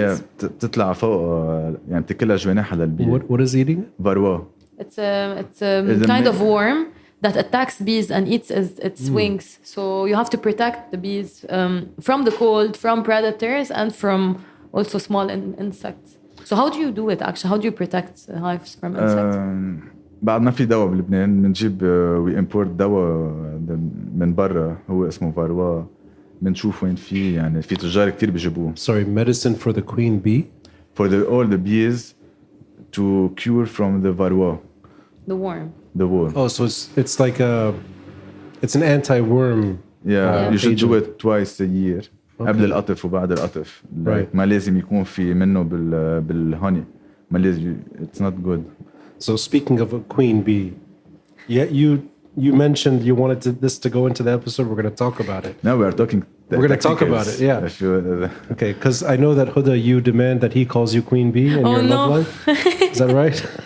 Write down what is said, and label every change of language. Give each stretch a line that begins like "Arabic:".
English: Yeah,
Arabic: تطلع فوق يعني بتكلها جوانحها للبي.
English: What is eating it? varroa. It's a kind of worm that attacks bees and eats its wings. So you have to protect the bees from the cold, from predators, and from also small insects. So how do you do it actually? How do you protect hives from insects?
Arabic: بعد ما في دواء بلبنان بنجيب
English: we import
Arabic: دواء من برا هو اسمه varroa. بنشوف وين في يعني في تجار كتير بيجيبوه.
English: Sorry, medicine for the queen bee? For all the bees to cure from the varroa. The worm. The worm. Oh, so it's like it's an anti-worm. Yeah, you should agent. do it twice a year.
Arabic: قبل القطف وبعد القطف.
English: Right.
Arabic: ما لازم يكون في منه بالهوني. ما لازم.
English: It's not good. So speaking of a queen bee, yeah, you mentioned you wanted this to go into the episode. We're going to talk about it. Now we are talking. We're going to talk about it. Yeah. If you, Okay, because I know that Huda, you demand that he calls you queen bee in your love life. Is that right?